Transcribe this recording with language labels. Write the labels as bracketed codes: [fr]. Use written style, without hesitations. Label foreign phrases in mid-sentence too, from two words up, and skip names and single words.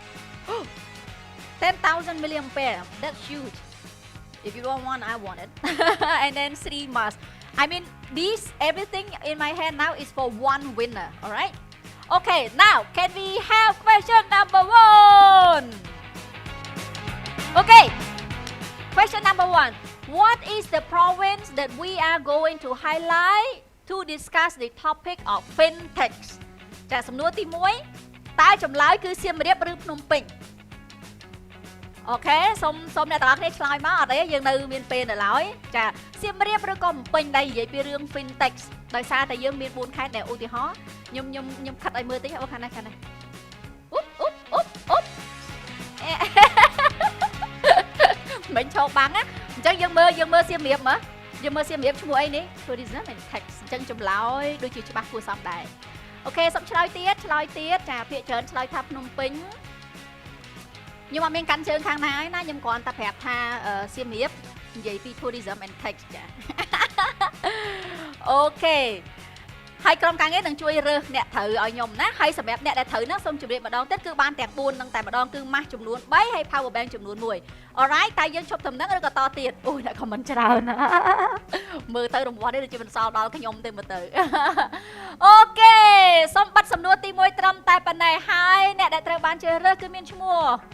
[en] 10,000 million pair that's huge if you don't want I want it and then 3 masks I mean this everything in my hand now is for one winner alright okay now can we have question number 1 okay question number 1 what is the province that we are going to highlight to discuss the topic of fintech [km] ចាសំណួរទី1តើចម្លើយគឺសៀមរាបឬភ្នំពេញអូខេសូមអ្នកទាំងអស់គ្នាឆ្លើយមកអត់ទេយើងនៅមានពេលនៅឡើយចាសៀមរាបឬក៏ភ្នំពេញដែលនិយាយពីរឿង fintech ដោយសារតែយើងមាន4ខេត្តដែលឧទាហរណ៍ខ្ញុំខិតឲ្យមើលតិចអូខាងនេះអ៊ុប មិនឈោកបាំងណាអញ្ចឹងយើងមើលសៀមរាបមើលយើងមើលសៀមរាបឈ្មោះអីនេះ [en] tourism and tax [km] អញ្ចឹងចម្លើយដូចជាច្បាស់គួរសមដែរអូខេសូមឆ្លើយទៀតចាពាក្យច្រើនឆ្លើយថាភ្នំពេញខ្ញុំអត់មានកាន់ជើងខាងណាឯណាខ្ញុំគ្រាន់តែប្រាប់ថាសៀមរាបនិយាយពី [en] tourism and tax [km] ចា អូខេហើយក្រុមការងារនឹងជួយរើសអ្នកត្រូវឲ្យខ្ញុំណាហើយសម្រាប់អ្នកដែលត្រូវណាសូមជម្រាបម្ដងទៀតគឺបានទាំង4នឹងតែម្ដងគឺម៉ាស់ចំនួន3ហើយ [en] power bank [km] ចំនួន1 alright តែយើងឈប់ដំណឹងឬក៏តទៀតអូយអ្នក comment ច្រើនណាមើលទៅរង្វាន់នេះដូចជាមិនសល់ដល់ខ្ញុំទេមើលទៅអូខេសូមបិទសំណួរទី1ត្រឹមតែប៉ុណ្ណេះហើយអ្នកដែលត្រូវបានជ្រើសរើសគឺមានឈ្មោះ